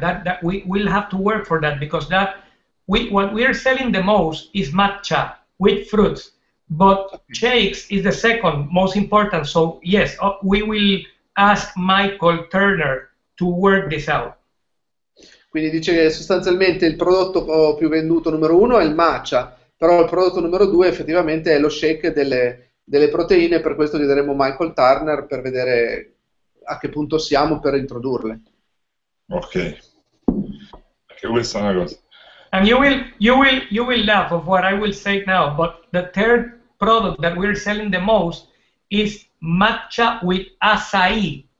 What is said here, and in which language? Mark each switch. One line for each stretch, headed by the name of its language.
English: That we will have to work for that, because what we are selling the most is matcha with fruits. But shakes is the second most important. So yes, we will ask Michael Turner to work this out.
Italian: Quindi dice che sostanzialmente il prodotto più venduto numero 1 è il matcha, però il prodotto numero 2 effettivamente è lo shake delle proteine, per questo chiederemo Michael Turner per vedere a che punto siamo per introdurle. Ok, perché questa è una cosa.
English: And you will laugh of what I will say now, but the third product that we're selling the most is matcha with acai.